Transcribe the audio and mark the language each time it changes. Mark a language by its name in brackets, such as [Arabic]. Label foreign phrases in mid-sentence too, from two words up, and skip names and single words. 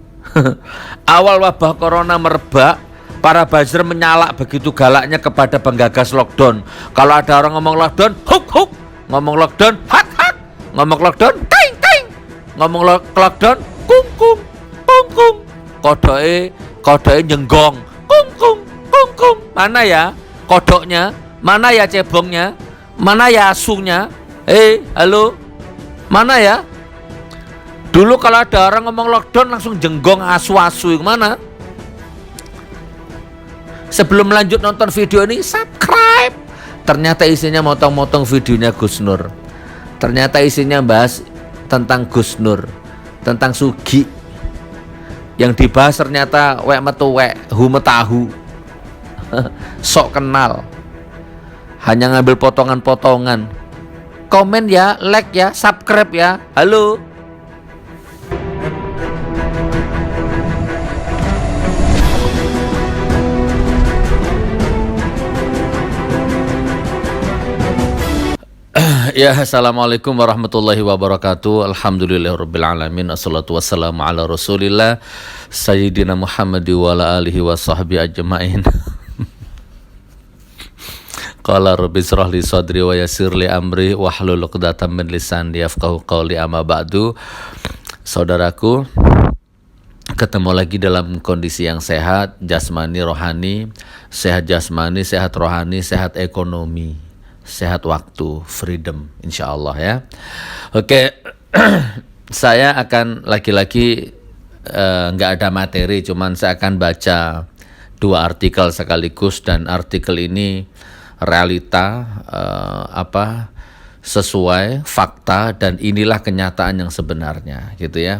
[Indonesian] Awal wabah corona merebak, para buzzer menyalak begitu galaknya kepada penggagas lockdown. Kalau ada orang ngomong lockdown, huk huk, ngomong lockdown, hak hak, ngomong lockdown, ting ting, ngomong lockdown, kung kung, kung kung, [Javanese] kodoke nyenggong, [Indonesian] kung kung, kung kung. Mana ya kodoknya? Mana ya cebongnya? Mana ya asunya? Halo, mana ya? Dulu kalau ada orang ngomong lockdown langsung jenggong asu-asu, mana? Sebelum lanjut nonton video ini, subscribe. Ternyata isinya motong-motong videonya Gus Nur. Ternyata isinya bahas tentang Gus Nur, tentang Sugi. Yang dibahas ternyata wek metu wek, hu metahu. Sok kenal. Hanya ngambil potongan-potongan. Komen ya, like ya, subscribe ya. Halo. Ya, [Arabic] السلام عليكم ورحمة الله وبركاته. الحمد لله رب العالمين. الصلاة والسلام على رسول الله سيدنا محمد وعلى آله وصحبه أجمعين. قال رب اشرح لي صدري ويسر لي أمري واحلل عقدة من لساني يفقهوا قولي، أما بعد. [Indonesian] Saudaraku, ketemu lagi dalam kondisi yang sehat, jasmani, rohani, sehat jasmani, sehat rohani, sehat ekonomi, sehat waktu, freedom, insyaallah ya. Oke, saya akan lagi-lagi nggak ada materi, cuman saya akan baca dua artikel sekaligus, dan artikel ini realita sesuai fakta, dan inilah kenyataan yang sebenarnya gitu ya.